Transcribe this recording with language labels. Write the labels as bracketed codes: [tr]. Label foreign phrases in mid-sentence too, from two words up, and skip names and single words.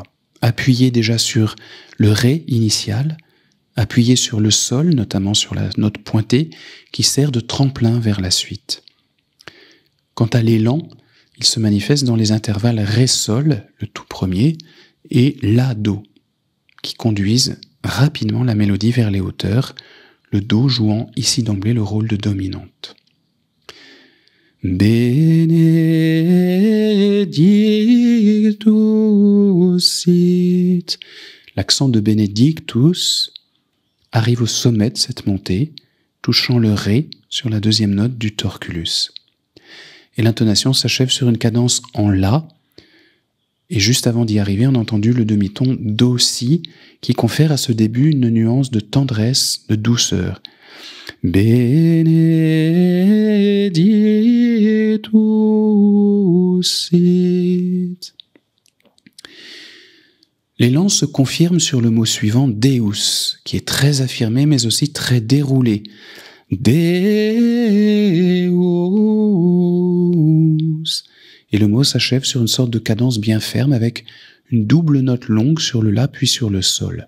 [fr] Appuyée déjà sur le Ré initial, appuyée sur le Sol, notamment sur la note pointée, qui sert de tremplin vers la suite. Quant à l'élan, il se manifeste dans les intervalles Ré-Sol, le tout premier, et La-Do, qui conduisent rapidement la mélodie vers les hauteurs, le Do jouant ici d'emblée le rôle de dominante. [la] Benedictus sit. [fr] L'accent de Benedictus arrive au sommet de cette montée, touchant le Ré sur la deuxième note du torculus. Et l'intonation s'achève sur une cadence en La, et juste avant d'y arriver, on a entendu le demi-ton Do-Si, qui confère à ce début une nuance de tendresse, de douceur. [la] Benedictus sit. [fr] L'élan se confirme sur le mot suivant, Deus, qui est très affirmé mais aussi très déroulé. Deus. Et le mot s'achève sur une sorte de cadence bien ferme avec une double note longue sur le La puis sur le Sol.